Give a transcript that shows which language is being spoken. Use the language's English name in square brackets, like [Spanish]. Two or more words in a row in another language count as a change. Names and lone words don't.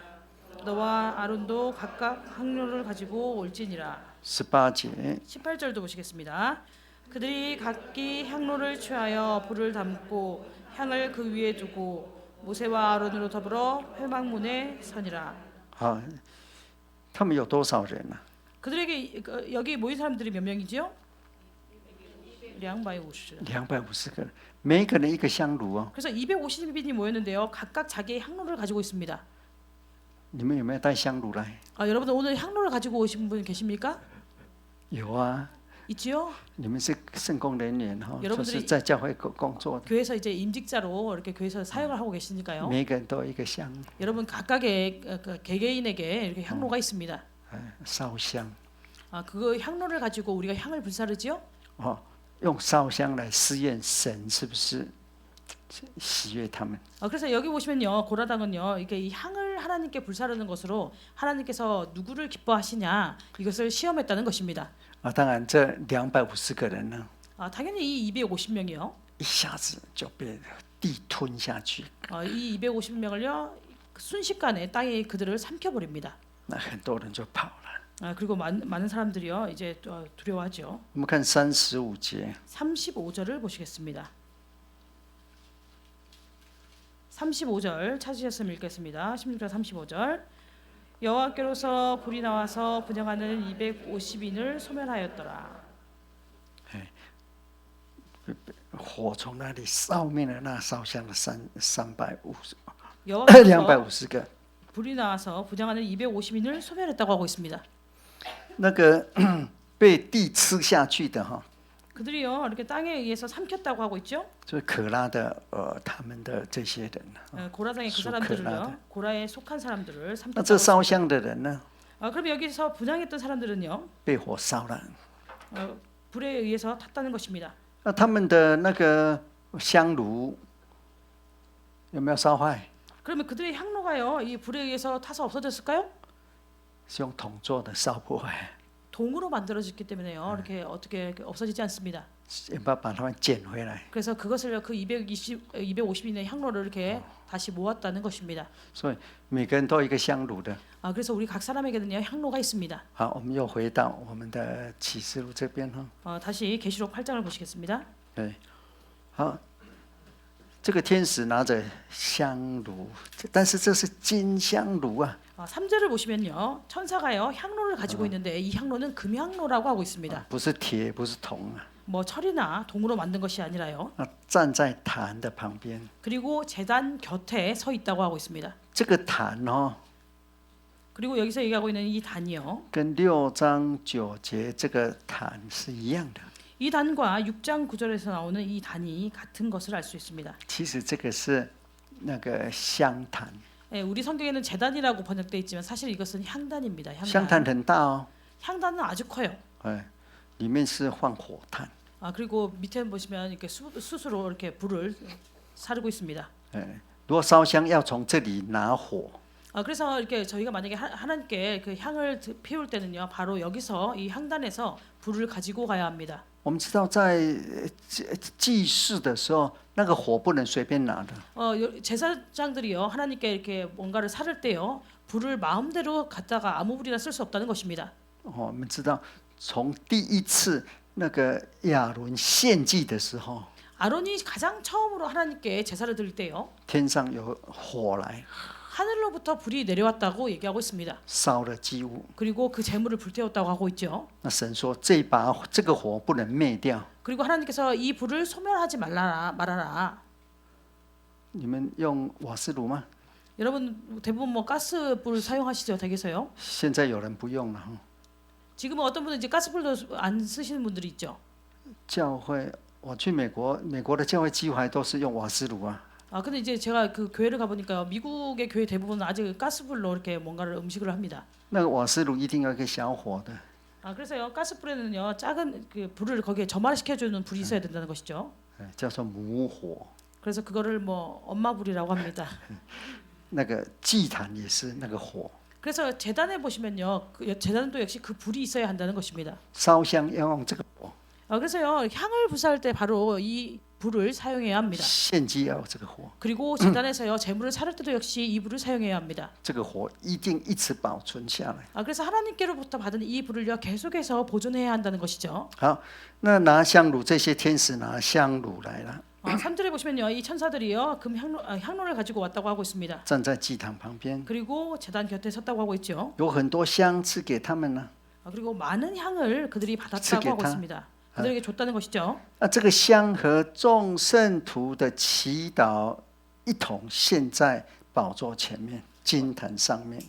[Korean] 너와 아론도 각각 향로를 가지고 올지니라. [Chinese] 18节， [Korean] 18절도 보시겠습니다. 그들이 각기 향로를 취하여 불을 담고 향을 그 위에 두고 모세와 아론으로 더불어 회막문에 서니라. [Chinese] 好，他们有多少人呢、 [Korean] 그들에게 여기 모인 사람들이 몇 명이지요? 250. [Chinese] 250 个人，每一个人一个香炉哦。 [Korean] 그래서 250인이 모였는데요. 각각 자기의 향로를 가지고 있습니다. [Chinese] 你们有没有带香炉来？ [Korean] 여러분들 오늘 향로를 가지고 오신 분 계십니까? [Chinese] 有啊， [Korean] 있지요? [Chinese] 你们是圣工人员哈，就 [Korean] 여러분들이 [Chinese] 是在教会工作的， [Korean] 교회에서 이제 임직자로 이렇게 교회에서 사역을 하고 계시니까요. [Chinese] 每一个人都有一个香， [Korean] 여러분 각각의 개개인에게 이렇게 향로가 있습니다. [Chinese] 烧香， [Korean] 그 향로를 가지고 우리가 향을 불사르지요? [Chinese] 用烧香来试验神是不是喜悦他们。 [Korean] 그래서 여기 보시면요, 고라당은요, 이게 이 향을 하나님께 불사르는 것으로 하나님께서 누구를 기뻐하시냐 이것을 시험했다는 것입니다. [Chinese] 当然这250个人呢， [Korean] 당연히 이 250명이요. [Chinese] 一下子就被地吞下去， [Korean] 이 250명을요 순식간에 땅이 그들을 삼켜버립니다. [Chinese] 那很多人就跑了。 [Korean] 그리고 많은 사람들이요 이제 두려워하죠. [Chinese] 我们看35节， [Korean] 35절을 보시겠습니다. 35절 찾으셨으면 읽겠습니다. 16절 35절. 여호와께로서 불이 나와서 분향하는 250인을 소멸하였더라. [Chinese] 火从那里烧灭了那烧香的350 [Korean] 여호와께로서 [Chinese] 250个。 [Korean] 불이 나와서 분향하는 250인을 소멸했다고 하고 있습니다. [Chinese] 那个被地吃下去的哈， [Korean] 그들이요 이렇게 땅에 의해서 삼켰다고 하고 있죠. [Chinese] 就是可拉的他们的这些人。 [Korean] 고라당의 그 [Chinese] 属 [Korean] 사람들을요, 고라에 속한 사람들을 [Chinese] 那 [Korean] 삼켰다고. [Chinese] 这烧香的人呢， [Korean] 그럼 여기서 분향했던 사람들은요, [Chinese] 被火烧了。 [Korean] 불에 의해서 탔다는 것입니다. [Chinese] 那他们的那个香炉有没有烧坏？ [Korean] 그러면 그들의 향로가요, 이 불에 의해서 타서 없어졌을까요? [Chinese] 是用铜做的，烧不坏。 [Korean] 동으로 만들어졌기 때문에요, 이렇게 어떻게 없어지지 않습니다. [Chinese] 要不要把它们捡回来？ [Korean] 그래서 그것을 그 250인의 향로를 이렇게 다시 모았다는 것입니다. [Chinese] 所以每个人都有一个香炉的。 [Korean] 그래서 우리 각 사람에게는요 향로가 있습니다. [Chinese] 好，我们又回到我们的启示录这边哈。 [Korean] 다시 계시록 8장을 보시겠습니다. [Chinese] 对，好，这个天使拿着香炉，但是这是金香炉啊。 [Korean] 3절을 보시면요 천사가요 향로를 가지고 있는데 이 향로는 금향로라고 하고 있습니다. [Chinese] 不是铁，不是铜啊。 [Korean] 뭐 철이나 동으로 만든 것이 아니라요. [Chinese] 站在坛的旁边， [Korean] 그리고 제단 곁에 서 있다고 하고 있습니다. [Chinese] 这个坛哦， [Korean] 그리고 여기서 얘기하고 있는 이 단이요. [Chinese] 跟6章9节这个坛是一样的。 [Korean] 이 단과 6장 9절에서 나오는 이 단이 같은 것을 알 수 있습니다. [Chinese] 其实这个是那个香坛， [Korean] 우리 성경에는 제단이라고 번역되어 있지만 사실 이것은 향단입니다. [Chinese] 香坛很大哦， [Korean] 향단은 아주 커요. [Chinese] 里面是放火炭。 [Korean] 그리고 밑에 보시면 이렇게 숯으로 이렇게 불을 사르고 있습니다. [Chinese] 如果烧香要从这里拿火， [Korean] 그래서 이렇게 저희가 만약에 하나님께 그 향을 피울 때는요, 바로 여기서 이 향단에서 불을 가지고 가야 합니다. [Chinese] 我们知道在祭祀的时候，那个火不能随便拿的。 [Korean] 제사장들이요 하나님께 이렇게 뭔가를 사를 때요 불을 마음대로 갖다가 아무 불이나 쓸 수 없다는 것입니다. [Chinese] 我们知道从第一次那个亚伦献祭的时候， [Korean] 아론이 가장 처음으로 하나님께 제사를 드릴 때요 [Chinese] 天上有火来 [Korean] 하늘로부터 불이 내려왔다고 얘기하고 있습니다. [Chinese] 烧了祭物。 [Korean] 그리고 그 재물을 불태웠다고 하고 있죠. [Chinese] 那神说这个火不能灭掉， [Korean] 그리고 하나님께서 이 불을 소멸하지 말아라. [Chinese] 你们用瓦斯炉吗？ [Korean] 여러분 대부분 뭐 가스불 사용하시죠, 댁에서요? [Chinese] 现在有人不用了。 [Korean] 지금은 어떤 분은 이제 가스불도 안 쓰시는 분들이 있죠. [Chinese] 教会我去美国的教会几乎还都是用瓦斯炉啊。 [Korean] 근데 이제 제가 그 교회를 가보니까 미국의 교회 대부분은 아직 가스불로 이렇게 뭔가를 음식을 합니다. [Chinese] 那个瓦斯炉一定要一个小火的。 [Korean] 그래서요 가스불에는요 작은 그 불을 거기에 점화시켜주는 불이 있어야 된다는 것이죠. [Chinese] 叫做母火。 [Korean] 그래서 그거를 뭐 엄마불이라고 합니다. [Chinese] 那个祭坛也是那个火。 [Korean] 그래서 제단에 보시면요 제단도 역시 그 불이 있어야 한다는 것입니다. [Chinese] 烧香要用这个火， [Korean] 그래서요 향을 부사할 때 바로 이 불을 사용해야 합니다. [Chinese] 献祭要有这个火， [Korean] 그리고 제단에서요 재물을 사를 때도 역시 이 불을 사용해야 합니다. [Chinese] 这个火一定一直保存下来。 [Korean] 그래서 하나님께로부터 받은 이 불을요 계속해서 보존해야 한다는 것이죠. [Chinese] 好，那拿香炉，这些天使拿香炉来了， [Korean] 3절에 보시면요 이 천사들이요 금 향로를 가지고 왔다고 하고 있습니다. [Chinese] 站在祭坛旁边， [Korean] 그리고 제단 곁에 섰다고 하고 있죠. [Chinese] 有很多香赐给他们呢。 [Korean] 그리고 많은 향을 그들이 받았다고 하고 있습니다. 그들에게 줬다는 것이죠. [Chinese] 那这个香和众圣徒的祈祷一同献在宝座前面，金坛上面。